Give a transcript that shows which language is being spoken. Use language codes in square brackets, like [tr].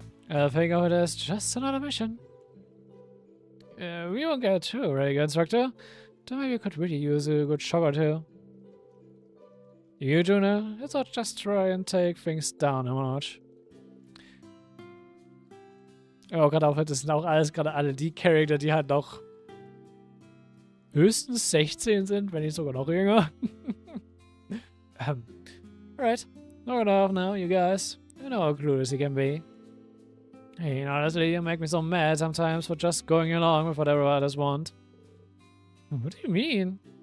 [en] I think of it as just another mission. We won't get too ready, Instructor. Though maybe you could really use a good shock or two. You, Juna, let's not just try and take things down a notch. [de] Oh, gerade auch, das sind auch alles gerade alle die Charakter, die halt noch höchstens 16 sind, wenn nicht sogar noch jünger. [en] Alright. Knock it off now, you guys. You know how clueless you can be. Hey, honestly, you make me so mad sometimes for just going along with whatever others want. What do you mean?